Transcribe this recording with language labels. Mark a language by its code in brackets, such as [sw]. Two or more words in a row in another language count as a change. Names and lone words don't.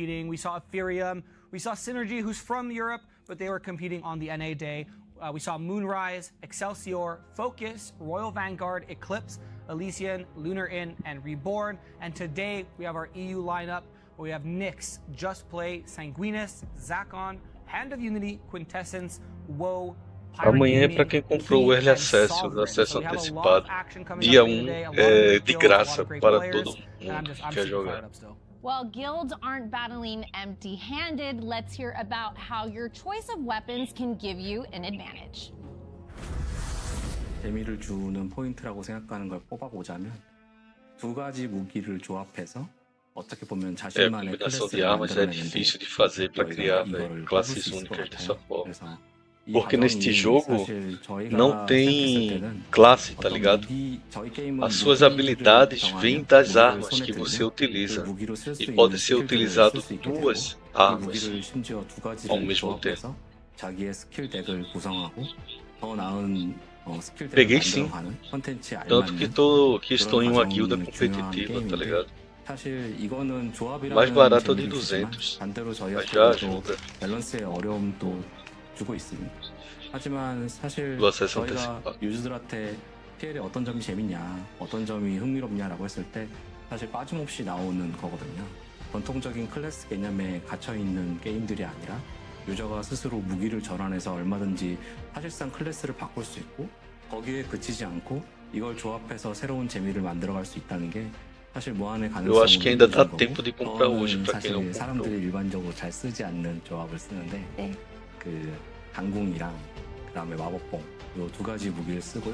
[en] We saw Ethereum, we saw Synergy, who's from Europe, but they were competing on the NA day. We saw Moonrise, Excelsior, Focus, Royal Vanguard, Eclipse, Elysian, Lunar Inn, and Reborn. And today we have our EU lineup. We have Nyx, Just Play, Sanguinis, Zakon, Hand of Unity, Quintessence, WoW. [pt] Amanhã é para quem comprou o [en] Early Access, [pt] o acesso antecipado. Dia 1 é de graça para todo mundo que quer jogar. [en] While guilds aren't battling empty-handed, let's hear about how your choice of weapons can give you an advantage. [ko] 재미를 주는 포인트라고 생각하는 걸 뽑아보자면 두 가지 무기를 조합해서 어떻게 보면 자신만의 [pt] combinação de armas é difícil de fazer para criar classes únicas dessa forma. Porque neste jogo não tem classe, tá ligado? As suas habilidades vêm das armas que você utiliza. E pode ser utilizado duas armas ao mesmo tempo. Peguei sim. Tanto que estou em uma guilda competitiva, tá ligado? Mais barato é de 200, mas já ajuda. [ko] 주고 있습니다. 하지만 사실 저희가 유저들한테 PL의 어떤 점이 재밌냐, 어떤 점이 흥미롭냐라고 했을 때 사실 빠짐없이 나오는 거거든요. 전통적인 클래스 개념에 갇혀있는 게임들이 아니라 유저가 스스로 무기를 전환해서 얼마든지 사실상 클래스를 바꿀 수 있고 거기에 그치지 않고 이걸 조합해서 새로운 재미를 만들어갈 수 있다는 게 사실 무한의 가능성을 주는 거고 사실 사람들이 일반적으로 잘 쓰지 않는 조합을 쓰는데 그 강궁이랑 그다음에 마법봉 요 두 가지 무기를 쓰고요.